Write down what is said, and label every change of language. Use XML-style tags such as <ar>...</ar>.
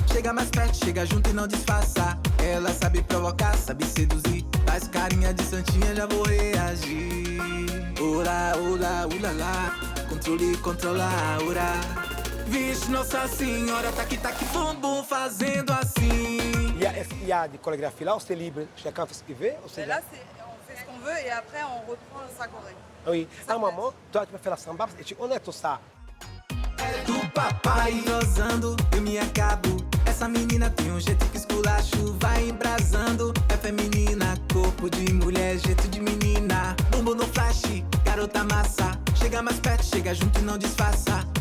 <pt>Chega mais perto, chega junto e não disfarça. Ela sabe provocar, sabe seduzir. Faz carinha de santinha, já vou reagir. Ora, ora, ulala. Controle, controla a aura. Vixe, Nossa Senhora, tac-tac, bumbum fazendo assim.</pt> <fr>Il y a des chorégraphies là, c'est libre. Chacun fait ce qu'il veut. Mais là, on fait ce qu'on veut et après, on reprend sa choré. Oui. À un moment, toi, tu vas faire la samba. On est tout ça.</fr> <pt>É do papai entrosando, eu me acabo. Essa menina tem um jeito que esculacho, vai embrasando. É feminina, corpo de mulher, jeito de menina. Bumbum no flash, garota massa. Chega mais perto, chega junto e não disfarça.</pt>